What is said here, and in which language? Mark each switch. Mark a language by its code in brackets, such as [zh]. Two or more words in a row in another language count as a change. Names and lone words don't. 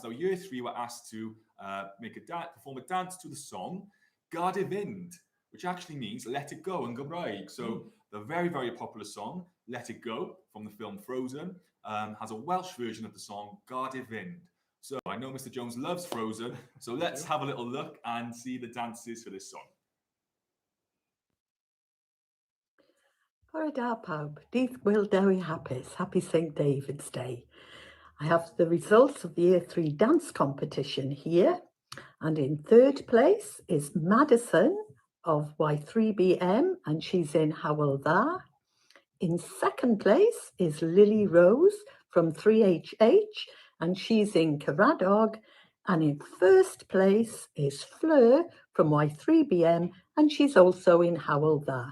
[en] Now, Year 3 were asked to perform a dance to the song Gad i Fynd, which actually means let it go in Gymraeg. So the very, very popular song, Let It Go, from the film Frozen, has a Welsh version of the song Gad i Fynd. So I know Mr. Jones loves Frozen, so let's have a little look and see the dances for this song. [cy] Bore da pawb, dydd Gwyl Dewi hapus, [en] happy St David's Day. I have the results of the Year 3 dance competition here, and in 3rd place is Madison of Y3BM, and she's in Hywel Dda. In 2nd place is Lily Rose from 3HH, and she's in Caradog. And in 1st place is Fleur from Y3BM, and she's also in Hywel Dda.